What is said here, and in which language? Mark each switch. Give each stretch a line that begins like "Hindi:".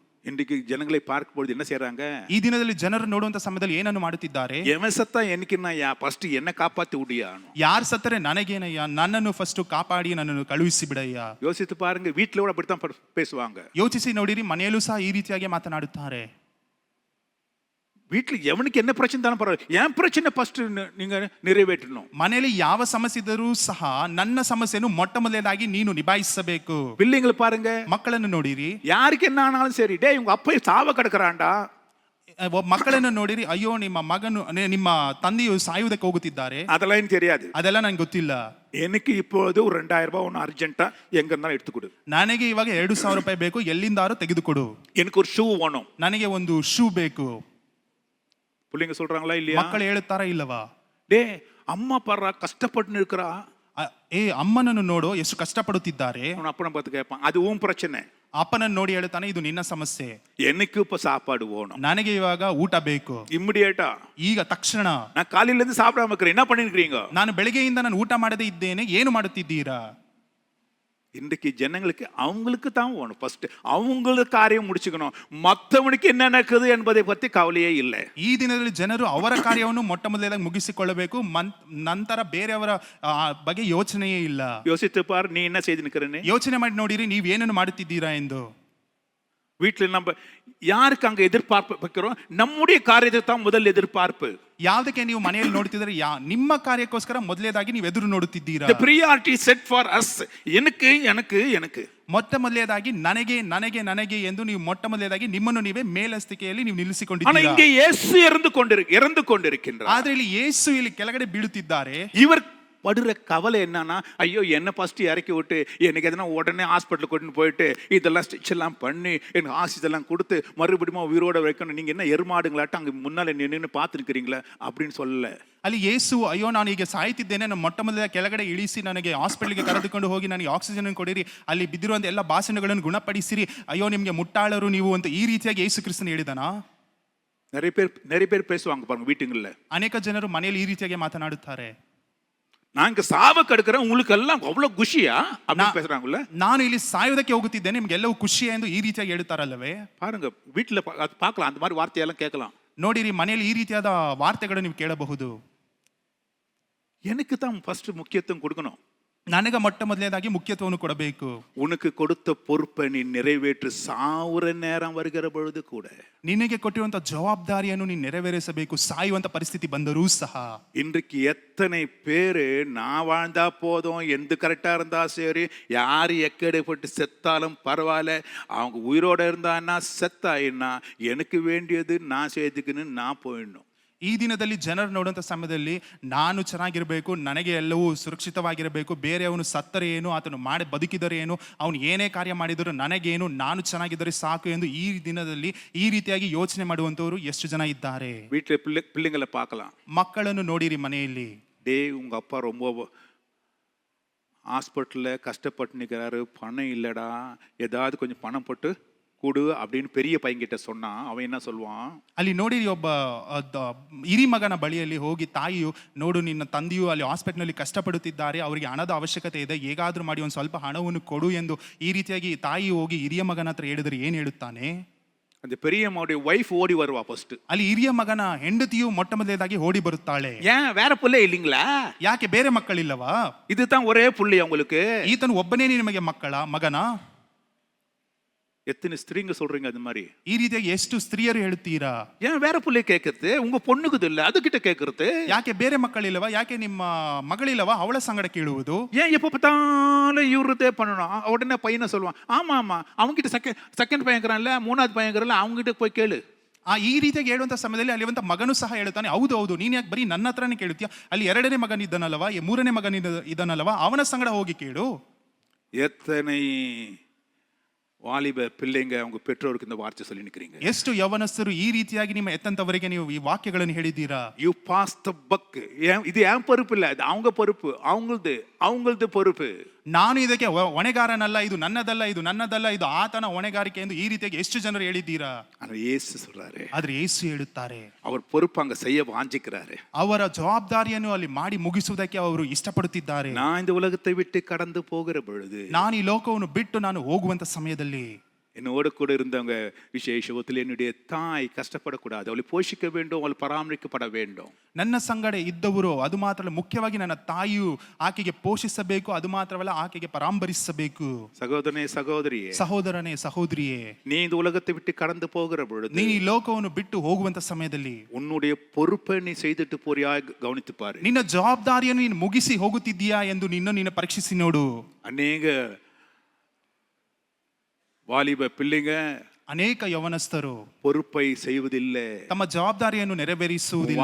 Tamil: இன்றைக்கு ஜனங்களை பார்க்கும்போது என்ன செய்யறாங்க?
Kannada: ಈ ದಿನದಲ್ಲಿ ಜನರು ನೋಡುವಂತ ಸಮಯದಲ್ಲಿ ಏನನ್ನು ಮಾಡುತ್ತಿದ್ದಾರೆ?
Tamil: எவன் சத்தா எனக்குன்னா ஃபர்ஸ்ட் என்ன காப்பாத்தி விடியா.
Kannada: ಯಾರು ಸತ್ತರೆ ನನಗೇನಯ್ಯ, ನನ್ನನ್ನು ಫಸ್ಟ್ ಕಾಪಾಡಿ ನನ್ನನ್ನು ಕಳುಹಿಸಿ ಬಿಡಯ್ಯ.
Tamil: யோசித்து பாருங்க, வீட்டுல கூட அப்படித்தான் பேசுவாங்க.
Kannada: ಯೋಚಿಸಿ ನೋಡಿರಿ, ಮನೆಯಲ್ಲೂ ಸಹ ಈ ರೀತಿಯಾಗಿ ಮಾತನಾಡುತ್ತಾರೆ.
Tamil: வீட்டுல எவனுக்கு என்ன பிரச்சனை தானே பரவாயில்ல, என் பிரச்சனை ஃபர்ஸ்ட் நீங்க நிறைவேற்றணும்.
Kannada: ಮನೆಯಲ್ಲಿ ಯಾವ ಸಮಸ್ಯೆ ಇದ್ದರೂ ಸಹ ನನ್ನ ಸಮಸ್ಯೆಯನ್ನು ಮೊಟ್ಟ ಮೊದಲನೇದಾಗಿ ನೀನು ನಿಭಾಯಿಸಬೇಕು.
Tamil: பிள்ளைங்களை பாருங்க,
Kannada: ಮಕ್ಕಳನ್ನು ನೋಡಿರಿ,
Tamil: யாருக்கு என்ன ஆனாலும் சரி, டேய் உங்க அப்பா சாவ கிடக்குறான்டா.
Kannada: ಮಕ್ಕಳನ್ನು ನೋಡಿರಿ, ಅಯ್ಯೋ ನಿಮ್ಮ ತಂದೆಯು ಸಾಯುವುದಕ್ಕೆ ಹೋಗುತ್ತಿದ್ದಾರೆ,
Tamil: அதெல்லாம் எனக்கு தெரியாது,
Kannada: ಅದೆಲ್ಲ ನಂಗೆ ಗೊತ್ತಿಲ್ಲ.
Tamil: எனக்கு இப்போது ஒரு 2000 ரூபாய் ஒன்று அர்ஜென்ட்டா எங்க இருந்தாலும் எடுத்து கொடு.
Kannada: ನನಗೆ ಇವಾಗ 2000 ರೂಪಾಯಿ ಬೇಕು, ಎಲ್ಲಿಂದಾರು ತೆಗೆದುಕೊಡು.
Tamil: எனக்கு ஒரு ஷூ வேணும்,
Kannada: ನನಗೆ ಒಂದು ಶೂ ಬೇಕು.
Tamil: பிள்ளைங்க சொல்றாங்களா இல்லையா?
Kannada: ಮಕ್ಕಳು ಹೇಳುತ್ತಾರಾ ಇಲ್ಲವಾ?
Tamil: டே அம்மா பாடுறா கஷ்டப்பட்டு இருக்கிறா,
Kannada: ಅಮ್ಮನನ್ನು ನೋಡು ಎಷ್ಟು ಕಷ್ಟಪಡುತ್ತಿದ್ದಾರೆ.
Tamil: அவன் அப்பனை பார்த்து கேட்பான், அது உன் பிரச்சனை.
Kannada: ಅಪ್ಪನನ್ನು ನೋಡಿ ಹೇಳ್ತಾನೆ, ಇದು ನಿನ್ನ ಸಮಸ್ಯೆ.
Tamil: எனக்கு இப்ப சாப்பாடு வேணும்,
Kannada: ನನಗೆ ಇವಾಗ ಊಟ ಬೇಕು,
English: ಇಮ್ಮಿಡಿಯೇಟಾ,
Kannada: ಈಗ ತಕ್ಷಣ.
Tamil: நான் காலையில இருந்து சாப்பிடாம இருக்கிறேன், என்ன பண்ணிருக்கீங்க?
Kannada: ನಾನು ಬೆಳಗ್ಗೆಯಿಂದ ನಾನು ಊಟ ಮಾಡದೇ ಇದ್ದೇನೆ, ಏನು ಮಾಡುತ್ತಿದ್ದೀರಾ?
Tamil: இன்றைக்கு ஜனங்களுக்கு அவங்களுக்கு தான் வேணும், ஃபர்ஸ்ட் அவங்களுக்கு காரியம் முடிச்சுக்கணும், மற்றவனுக்கு என்ன நடக்குது என்பதை பத்தி கவலையே இல்லை.
Kannada: ಈ ದಿನದಲ್ಲಿ ಜನರು ಅವರ ಕಾರ್ಯವನ್ನು ಮೊಟ್ಟ ಮೊದಲನೇದಾಗಿ ಮುಗಿಸಿಕೊಳ್ಳಬೇಕು, ನಂತರ ಬೇರೆಯವರ ಬಗ್ಗೆ ಯೋಚನೆಯೇ ಇಲ್ಲ.
Tamil: யோசித்து பார், நீ என்ன செய்து நிக்கிறேன்னு
Kannada: ಯೋಚನೆ ಮಾಡಿ ನೋಡಿರಿ, ನೀವು ಏನನ್ನು ಮಾಡುತ್ತಿದ್ದೀರಾ ಎಂದು.
Tamil: வீட்டுல நம்ம யாருக்கு அங்க எதிர்பார்ப்பு வைக்கிறோம்? நம்முடைய காரியத்தை தான் முதல் எதிர்பார்ப்பு.
Kannada: ಯಾವುದಕ್ಕೆ ನೀವು ಮನೆಯಲ್ಲಿ ನೋಡ್ತಿದ್ರೆ, ನಿಮ್ಮ ಕಾರ್ಯಕ್ಕೋಸ್ಕರ ಮೊದಲೇದಾಗಿ ನೀವು ಎದುರು ನೋಡುತ್ತಿದ್ದೀರಾ.
English: The priority set for us,
Tamil: எனக்கு
Kannada: ಮೊಟ್ಟ ಮೊದಲೇದಾಗಿ ನನಗೆ ಎಂದು ನೀವು ಮೊಟ್ಟ ಮೊದಲೇದಾಗಿ ನಿಮ್ಮನ್ನು ನೀವೇ ಮೇಲಸ್ತಿಕೆಯಲ್ಲಿ ನೀವು ನಿಲ್ಲಿಸಿಕೊಂಡಿದ್ದೀರಾ.
Tamil: இங்கே இயேசு இறந்து கொண்டிருக்கின்றார்.
Kannada: ಆದ್ರೆ ಇಲ್ಲಿ ಯೇಸು ಇಲ್ಲಿ ಕೆಳಗಡೆ ಬೀಳುತ್ತಿದ್ದಾರೆ.
Tamil: இவர் படுற கவலை என்னன்னா, ஐயோ என்ன ஃபர்ஸ்ட் இறக்கி விட்டு எனக்கு எதனா உடனே ஹாஸ்பிட்டலுக்கு கொண்டு போயிட்டு இதெல்லாம் ஸ்டிச் எல்லாம் பண்ணி எனக்கு ஆக்சிஜன் கொடுத்து மறுபடியும் உயிரோட வைக்கணும், நீங்க என்ன எருமாடுங்களாட்ட அங்க முன்னால நின்று பார்த்துருக்கிறீங்களா அப்படின்னு சொல்லல.
Kannada: ಅಲ್ಲಿ ಯೇಸು, ಅಯ್ಯೋ ನಾನು ಈಗ ಸಾಯ್ತಿದ್ದೇನೆ, ನಾನು ಮೊಟ್ಟ ಮೊದಲ ಕೆಳಗಡೆ ಇಳಿಸಿ ನನಗೆ ಹಾಸ್ಪಿಟಲ್ಗೆ ಕರೆದುಕೊಂಡು ಹೋಗಿ ನನಗೆ ಆಕ್ಸಿಜನ್ ಕೊಡಿರಿ, ಅಲ್ಲಿ ಬಿದ್ದಿರುವಂತ ಎಲ್ಲ ಭಾಷಣಗಳನ್ನು ಗುಣಪಡಿಸಿರಿ, ಅಯ್ಯೋ ನಿಮ್ಗೆ ಮುಟ್ಟಾಳರು ನೀವು ಅಂತ ಈ ರೀತಿಯಾಗಿ ಯೇಸು ಕ್ರಿಸ್ತನು ಹೇಳಿದನಾ?
Tamil: நிறைய பேர் பேசுவாங்க பாருங்க வீட்டுங்கள்ல.
Kannada: ಅನೇಕ ಜನರು ಮನೆಯಲ್ಲಿ ಈ ರೀತಿಯಾಗಿ ಮಾತನಾಡುತ್ತಾರೆ.
Tamil: நான் சாவ கடுக்கிறேன், உங்களுக்கு எல்லாம் அவ்வளவு குஷியா அப்படின்னு பேசுறாங்கல்ல.
Kannada: ನಾನು ಇಲ್ಲಿ ಸಾಯುವುದಕ್ಕೆ ಹೋಗುತ್ತಿದ್ದೇನೆ, ನಿಮ್ಗೆ ಎಲ್ಲವೂ ಖುಷಿ ಎಂದು ಈ ರೀತಿಯಾಗಿ ಹೇಳ್ತಾರಲ್ಲವೇ?
Tamil: பாருங்க, வீட்டுல பார்க்கலாம், அந்த மாதிரி வார்த்தையெல்லாம் கேட்கலாம்.
Kannada: ನೋಡಿರಿ, ಮನೆಯಲ್ಲಿ ಈ ರೀತಿಯಾದ ವಾರ್ತೆಗಳನ್ನು ನೀವು ಕೇಳಬಹುದು.
Tamil: எனக்கு தான் ஃபர்ஸ்ட் முக்கியத்துவம் கொடுக்கணும்.
Kannada: ನನಗೆ ಮೊಟ್ಟ ಮೊದಲನೇದಾಗಿ ಮುಖ್ಯತ್ವವನ್ನು ಕೊಡಬೇಕು.
Tamil: உனக்கு கொடுத்த பொறுப்பை நீ நிறைவேற்று சாவுற நேரம் வருகிற பொழுது கூட
Kannada: ನಿನಗೆ ಕೊಟ್ಟಿರುವಂತ ಜವಾಬ್ದಾರಿಯನ್ನು ನೀನು ನೆರವೇರಿಸಬೇಕು, ಸಾಯುವಂತ ಪರಿಸ್ಥಿತಿ ಬಂದರೂ ಸಹ.
Tamil: இன்றைக்கு எத்தனை பேரு நான் வாழ்ந்தா போதும், எந்த கரெக்டா இருந்தா சரி, யாரு எக்கடைப்பட்டு செத்தாலும் பரவாயில்ல, அவங்க உயிரோட இருந்தான்னா செத்தாயின்னா எனக்கு வேண்டியது நான் செய்துக்குன்னு நான் போயிடணும்.
Kannada: ಈ ದಿನದಲ್ಲಿ ಜನರು ನೋಡುವಂಥ ಸಮಯದಲ್ಲಿ ನಾನು ಚೆನ್ನಾಗಿರಬೇಕು, ನನಗೆ ಎಲ್ಲವೂ ಸುರಕ್ಷಿತವಾಗಿರಬೇಕು, ಬೇರೆಯವನು ಸತ್ತರೆ ಏನು, ಆತನು ಮಾಡಿ ಬದುಕಿದರೆ ಏನು, ಅವನು ಏನೇ ಕಾರ್ಯ ಮಾಡಿದರೂ ನನಗೇನು, ನಾನು ಚೆನ್ನಾಗಿದ್ದರೆ ಸಾಕು ಎಂದು ಈ ದಿನದಲ್ಲಿ ಈ ರೀತಿಯಾಗಿ ಯೋಚನೆ ಮಾಡುವಂಥವರು ಎಷ್ಟು ಜನ ಇದ್ದಾರೆ.
Tamil: வீட்டில் பிள்ளைங்களை பார்க்கலாம்.
Kannada: ಮಕ್ಕಳನ್ನು ನೋಡಿರಿ ಮನೆಯಲ್ಲಿ.
Tamil: உங்க அப்பா ரொம்ப ஹாஸ்பிட்டலில் கஷ்டப்பட்டு நிற்கிறாரு, பணம் இல்லைடா, ஏதாவது கொஞ்சம் பணம் போட்டு கொடு அப்படின்னு பெரிய பையன்கிட்ட சொன்னா அவன் என்ன சொல்லுவான்?
Kannada: ಅಲ್ಲಿ ನೋಡಿರಿ, ಒಬ್ಬ ಹಿರಿ ಮಗನ ಬಳಿಯಲ್ಲಿ ಹೋಗಿ ತಾಯಿಯು, ನೋಡು ನಿನ್ನ ತಂದೆಯು ಅಲ್ಲಿ ಹಾಸ್ಪಿಟಲ್ನಲ್ಲಿ ಕಷ್ಟಪಡುತ್ತಿದ್ದಾರೆ, ಅವರಿಗೆ ಹಣದ ಅವಶ್ಯಕತೆ ಇದೆ, ಹೇಗಾದ್ರೂ ಮಾಡಿ ಒಂದು ಸ್ವಲ್ಪ ಹಣವನ್ನು ಕೊಡು ಎಂದು ಈ ರೀತಿಯಾಗಿ ತಾಯಿ ಹೋಗಿ ಹಿರಿಯ ಮಗನ ಹತ್ರ ಹೇಳಿದರೆ ಏನು ಹೇಳುತ್ತಾನೆ?
Tamil: அந்த பெரிய மகனுடைய வைஃப் ஓடி வருவா ஃபர்ஸ்ட்.
Kannada: ಅಲ್ಲಿ ಹಿರಿಯ ಮಗನ ಹೆಂಡತಿಯು ಮೊಟ್ಟ ಮೊದಲನೇದಾಗಿ ಓಡಿ ಬರುತ್ತಾಳೆ.
Tamil: ஏன் வேற புள்ளை இல்லைங்களா?
Kannada: ಯಾಕೆ ಬೇರೆ ಮಕ್ಕಳಿಲ್ಲವಾ?
Tamil: இதுதான் ஒரே புள்ளை உங்களுக்கு.
Kannada: ಈತನು ಒಬ್ಬನೇ ನಿಮಗೆ ಮಗನ?
Tamil: எத்தனை ஸ்திரீங்க சொல்றீங்க அது மாதிரி?
Kannada: ಈ ರೀತಿಯಾಗಿ ಎಷ್ಟು ಸ್ತ್ರೀಯರು ಹೇಳ್ತೀರಾ?
Tamil: ஏன் வேற புள்ளை கேட்கறது? உங்க பொண்ணுக்குது இல்ல, அதுகிட்ட கேட்கறது.
Kannada: ಯಾಕೆ ಬೇರೆ ಮಕ್ಕಳಿಲ್ಲವಾ? ಯಾಕೆ ನಿಮ್ಮ ಮಗಳಿಲ್ಲವಾ? ಅವಳ ಸಂಗಡ ಕೇಳುವುದು.
Tamil: ஏன் எப்ப பார்த்தாலும் இவருதே பண்ணணும்? உடனே பையனை சொல்லுவான், ஆமா ஆமா அவங்க கிட்ட செகண்ட் பையன்கிறான்ல, மூணாவது பையன்கிறான்ல, அவங்க கிட்ட போய்
Kannada: ಕೇಳು. ಈ ರೀತಿಯಾಗಿ ಹೇಳುವಂತ ಸಮಯದಲ್ಲಿ ಅಲ್ಲಿ ಒಂದು ಮಗನು ಸಹ ಹೇಳ್ತಾನೆ, ಹೌದು ಹೌದು, ನೀನ್ ಯಾಕೆ ಬರೀ ನನ್ನ ಹತ್ರನೇ ಕೇಳ್ತೀಯ? ಅಲ್ಲಿ ಎರಡನೇ ಮಗನ ಇದ್ದಾನಲ್ವಾ, ಮೂರನೇ ಮಗನ ಇದ್ದಾನಲ್ವಾ, ಅವನ ಸಂಗಡ ಹೋಗಿ ಕೇಳು.
Tamil: எத்தனை வாலிப பிள்ளைங்க அவங்க பெற்றோருக்கு இந்த வார்த்தை சொல்லி நிக்கிறீங்க?
Kannada: ಎಷ್ಟು ಯವನಸ್ಥರು ಈ ರೀತಿಯಾಗಿ ನಿಮ್ಮ ಎತ್ತಂತವರಿಗೆ ನೀವು ಈ ವಾಕ್ಯಗಳನ್ನು ಹೇಳಿದ್ದೀರಾ?
English: You pass the buck.
Tamil: இது ஏன் பொறுப்பு இல்ல, இது அவங்க பொறுப்பு, அவங்களது பொறுப்பு.
Kannada: ನಾನು ಇದಕ್ಕೆ ಹೊಣೆಗಾರನಲ್ಲ, ಇದು ನನ್ನದಲ್ಲ, ಇದು ನನ್ನದಲ್ಲ, ಇದು ಆತನ ಹೊಣೆಗಾರಿಕೆ ಎಂದು ಈ ರೀತಿಯಾಗಿ ಎಷ್ಟು ಜನರು ಹೇಳಿದ್ದೀರಾ? ಆದ್ರೆ ಯೇಸು
Tamil: சொல்றாரு,
Kannada: ಆದ್ರೆ ಯೇಸು ಹೇಳುತ್ತಾರೆ,
Tamil: அவர் பொறுப்பு அங்க செய்ய வாஞ்சிக்கிறாரு.
Kannada: ಅವರ ಜವಾಬ್ದಾರಿಯನ್ನು ಅಲ್ಲಿ ಮಾಡಿ ಮುಗಿಸುವುದಕ್ಕೆ ಅವರು ಇಷ್ಟಪಡುತ್ತಿದ್ದಾರೆ.
Tamil: நான் இந்த உலகத்தை விட்டு கடந்து போகிற பொழுது,
Kannada: ನಾನು ಈ ಲೋಕವನ್ನು ಬಿಟ್ಟು ನಾನು ಹೋಗುವಂತ ಸಮಯದಲ್ಲಿ
Tamil: என்னோட கூட இருந்தவங்க விசேஷத்தில் என்னுடைய தாய் கஷ்டப்படக்கூடாது, அவளை போஷிக்க வேண்டும், அவள் பராமரிக்கப்பட வேண்டும்.
Kannada: ನನ್ನ ಸಂಗಡ ಇದ್ದವರು, ಅದು ಮಾತ್ರ ಮುಖ್ಯವಾಗಿ ನನ್ನ ತಾಯಿಯು ಆಕೆಗೆ ಪೋಷಿಸಬೇಕು, ಅದು ಮಾತ್ರವಲ್ಲ ಆಕೆಗೆ ಪರಾಮರಿಸಬೇಕು.
Tamil: சகோதரனே சகோதரியே,
Kannada: ಸಹೋದರನೇ ಸಹೋದರಿಯೇ,
Tamil: நீ இந்த உலகத்தை விட்டு கடந்து போகிற பொழுது,
Kannada: ನೀನು ಈ ಲೋಕವನ್ನು ಬಿಟ್ಟು ಹೋಗುವಂತ ಸಮಯದಲ್ಲಿ
Tamil: உன்னுடைய பொறுப்பை நீ செய்துட்டு போறியா கவனித்து பாரு.
Kannada: ನಿನ್ನ ಜವಾಬ್ದಾರಿಯನ್ನು ನೀನು ಮುಗಿಸಿ ಹೋಗುತ್ತಿದ್ದೀಯಾ ಎಂದು ನಿನ್ನ ಪರೀಕ್ಷಿಸಿ ನೋಡು. ಅನೇಕ
Tamil: வாலிப பிள்ளைங்க,
Kannada: ಅನೇಕ ಯವನಸ್ಥರು
Tamil: பொறுப்பை செய்வதில்லை,
Kannada: ತಮ್ಮ ಜವಾಬ್ದಾರಿಯನ್ನು ನೆರವೇರಿಸುವುದಿಲ್ಲ.